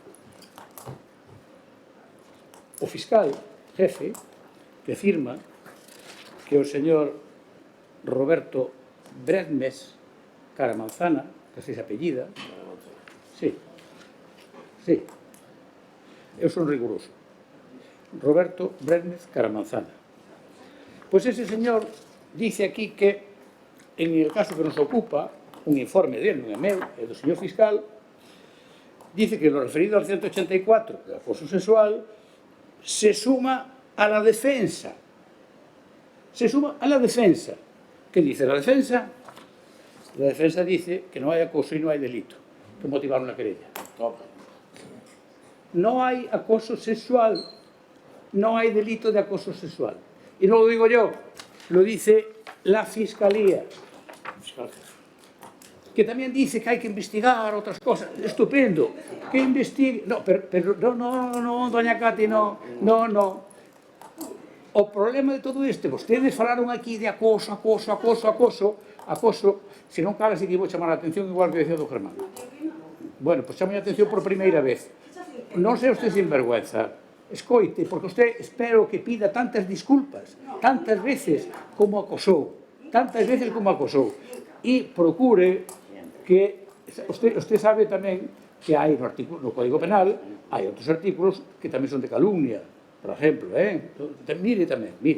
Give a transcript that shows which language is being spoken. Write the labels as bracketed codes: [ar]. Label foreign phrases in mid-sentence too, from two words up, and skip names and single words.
[gl] O fiscal jefe que firma que o señor Roberto Bredmes Caramanzana, [es] que se apellida, [gl] sí, eu son riguroso, Roberto Bredmes Caramanzana. [es] Pois ese señor dice aquí que, en el caso que nos ocupa, [gl] un informe dele, non é meu, é do señor fiscal, [es] dice que lo referido al 184, de acoso sexual, se suma a la defensa. Se suma a la defensa. ¿Qué dice la defensa? La defensa dice que no hay acoso y no hay delito que motivar una querella. No hay acoso sexual, no hay delito de acoso sexual. Y no lo digo yo, lo dice la Fiscalía, que también dice que hay que investigar otras cosas. Estupendo, que investigue. No, pero no, doña Cati, no. [gl] O problema de todo este, vostedes falaron aquí de acoso, se non cala se que vou chamar a atención igual que decía do Germán. Bueno, pois chamo a atención por primeira vez. Non sei usted sinvergüenza, escoite, porque usted espero que pida tantas disculpas, tantas veces como acosou, e procure que, usted sabe tamén que hai no Código Penal, hai outros artículos que tamén son de calumnia, por exemplo, mire tamén, mire.